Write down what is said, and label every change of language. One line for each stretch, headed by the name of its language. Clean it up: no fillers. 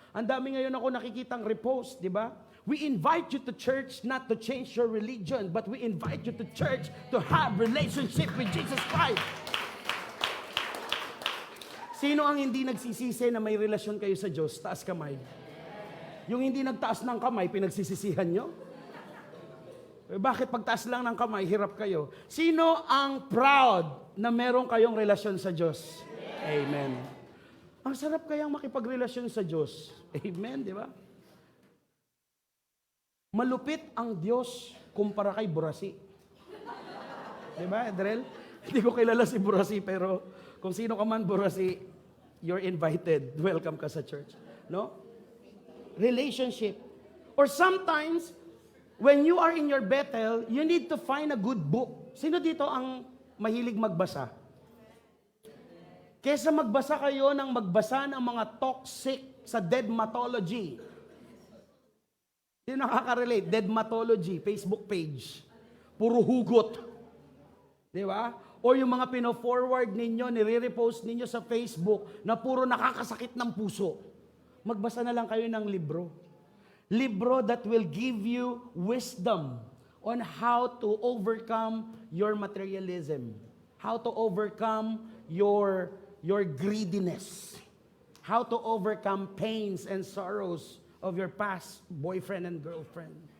Filipino: Ang dami ngayon ako nakikitang repost, di ba?
English: We invite you to church not to change your religion, but we invite you to church to have relationship with Jesus Christ.
Filipino: Sino ang hindi nagsisisi na may relasyon kayo sa Diyos? Taas kamay. Yung hindi nagtaas ng kamay, pinagsisisihan nyo? Bakit pagtaas lang ng kamay, hirap kayo? Sino ang proud na meron kayong relasyon sa Diyos? Amen. Ang sarap kayang makipagrelasyon sa Diyos. Amen, di ba? Malupit ang Diyos kumpara kay Burasi. Di ba, Edrel? Hindi ko kilala si Burasi, pero kung sino ka man Burasi,
English: you're invited.
Filipino: Welcome ka sa church. No? Relationship.
English: Or sometimes, when you are in your Bethel, you need to find a good book.
Filipino: Sino dito ang mahilig magbasa? Kesa magbasa kayo ng magbasa ng mga toxic sa deadmatology. Sino nakaka-relate? Deadmatology, Facebook page. Puro hugot. Di ba? O yung mga pino-forward ninyo, nire-repost ninyo sa Facebook na puro nakakasakit ng puso. Magbasa na lang kayo ng libro.
English: Libro that will give you wisdom on how to overcome your materialism. How to overcome your greediness. How to overcome pains and sorrows of your past boyfriend and girlfriend.